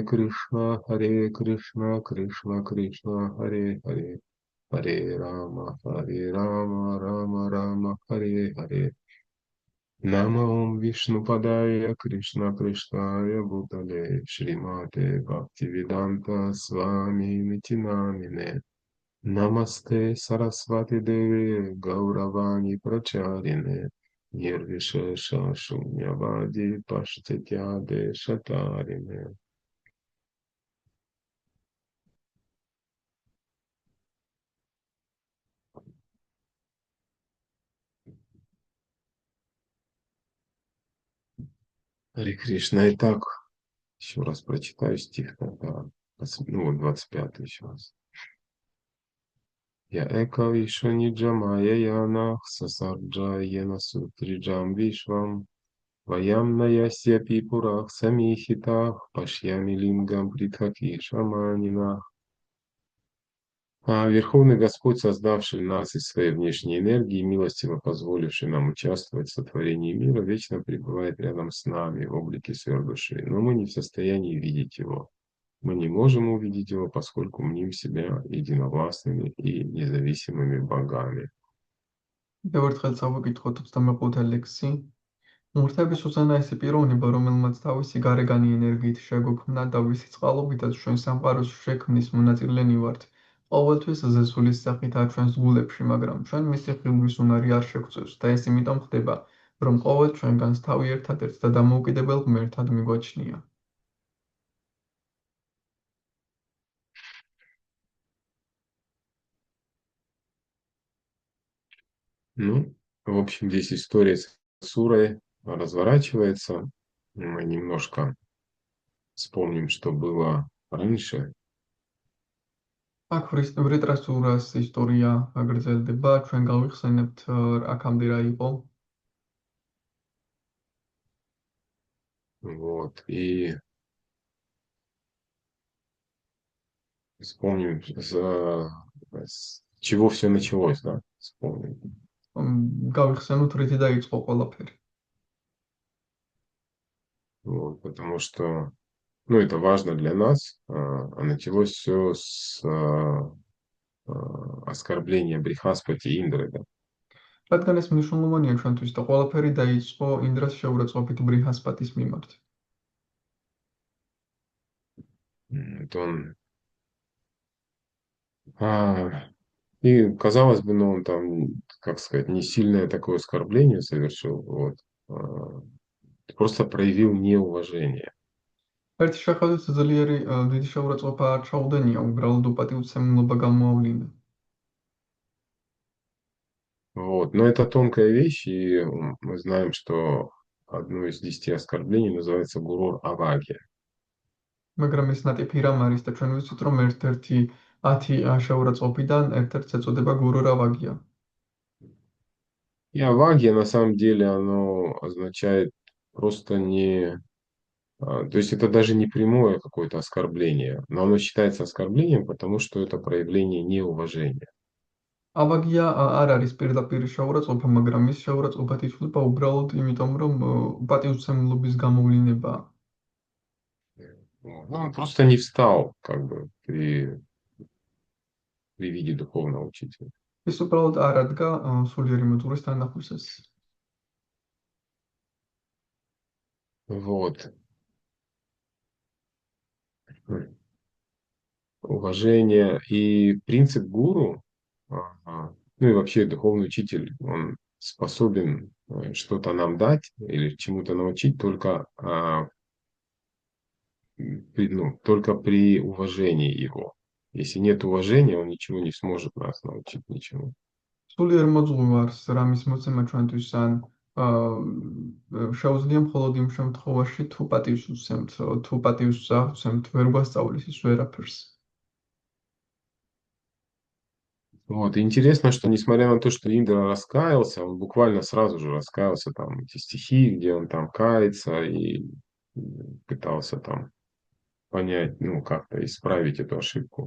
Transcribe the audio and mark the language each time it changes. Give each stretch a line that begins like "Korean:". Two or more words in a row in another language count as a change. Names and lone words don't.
Sanskrit: कृष्ण कृष्ण कृष्ण हरे हरे हरे राम राम राम हरे हरे नमो विष्णु पादाय कृष्ण कृष्णाय भूतले श्रीमते भक्तिवेदान्त स्वामी नितिनामिने नमस्ते सरस्वती देवी गौरवाणी प्रचारिणे निर्विशेष शून्यवादी पश्तेत्य शतारिणे.
Russian: Харе Кришна. Итак, еще раз прочитаю стих тогда. Ну вот 25 еще раз.
Sanskrit: य एक विशनि जमाय यनः ससर्ज येन सुत्रिजम् विश्वम् वयम् नयस्य पिपुरः समीहितः पश्यामि लिङ्गम् पृथकि शमानिनः.
Russian: Верховный Господь, создавший нас из своей внешней энергии, милостиво позволивший нам участвовать в сотворении мира, вечно пребывает рядом с нами в облике сверхдуши, но мы не в состоянии видеть его. Мы не можем увидеть его, поскольку мним себя единовластными и независимыми богами.
Georgian: კიდევ ერთხელ წავიკითხოთ 25 ლექსი. ღმრთების უზენა ესე პიროვნება, რომელმაც თავისი გარეგანი ენერგიით შეგოქმნა და ვისი წყალობითაც ჩვენ სამყაროს შექმნის მონაწილენი ვართ, ყოველთვის ზესულის სახითაა ჩვენს გულებში, მაგრამ ჩვენ მისი ხილვის უნარი არ შეგვწევს და ეს იმიტომ ხდება, რომ ყოველ ჩვენგანს თავი ერთადერთ და დამოუკიდებელ ღმერთად მიგვაჩნია.
Russian: Ну, в общем, здесь история с Сурой разворачивается. Мы немножко вспомним, что было раньше.
Georgian: აქ ვრიტრასურას ისტორია აგრძელდება, ჩვენ გავიხსენებთ აქამდე რა იყო.
Russian: Вот, и вспомним, с чего все началось, да? Вспомним.
Georgian: Გავიხსენოთ რითი დაიწყო ყველაფერი.
Russian: Вот, потому что, ну, это важно для нас, а началось все с оскорбления Брихаспати Индры, да?
Georgian: რადგან ეს მნიშვნელოვანია ჩვენთვის და ყველაფერი დაიწყო ინდრას შეურაცხყოფით ბრიჰასპატის მიმართ.
Russian: И, казалось бы, ну, он там, как сказать, не сильное такое оскорбление совершил, вот, просто проявил неуважение.
Georgian: ერთი შეხედვით ძლიერი დიდი შეურაცხყოფა არ ჩაუდენია, უბრალოდ უპატივცემულობა გამოავლინა.
Russian: Вот, но это тонкая вещь, и мы знаем, что одно из 10 оскорблений называется
Sanskrit: गुरुर् अवज्ञा.
Georgian: მაგრამ ეს ნატიფი რამ არის და ჩვენ ვიცით, რომ ერთ-ერთი 10 შეურაცხყოფიდან ერთ-ერთს ეწოდება გურურავაგია.
Russian: И авагия, на самом деле, оно означает просто не... То есть это даже не прямое какое-то оскорбление, но оно считается оскорблением, потому что это проявление неуважения.
Georgian: აბაგია არ არის პირდაპირ შეურაცხყოფა, მაგრამ ის შეურაცხყოფა ითვლება უბრალოდ იმიტომ, რომ პატივცემლობის გამოვლინებაა.
Russian: Ну, он просто не встал, как бы, при виде духовного учителя.
Georgian: ის უბრალოდ არ ადგა სულიერი მოძღვრის თანახმისას.
Russian: Вот. Уважение и принцип гуру, ну и вообще духовный учитель, он способен что-то нам дать или чему-то научить только, только при уважении его. Если нет уважения, он ничего не сможет нас научить ничему.
Georgian: სულიერ მოძღვარს რამის მოცემა ჩვენთვის ან შეუძლია მხოლოდ იმ შემთხვევაში, თუ პატივს უსცემთ, თუ პატივს აღწევთ, ვერ გვასწავლის ის ვერაფერს.
Russian: Вот. И интересно, что несмотря на то, что Индра раскаялся, он буквально сразу же раскаялся, там эти стихи, где он там кается и пытался там понять, ну, как-то исправить эту ошибку.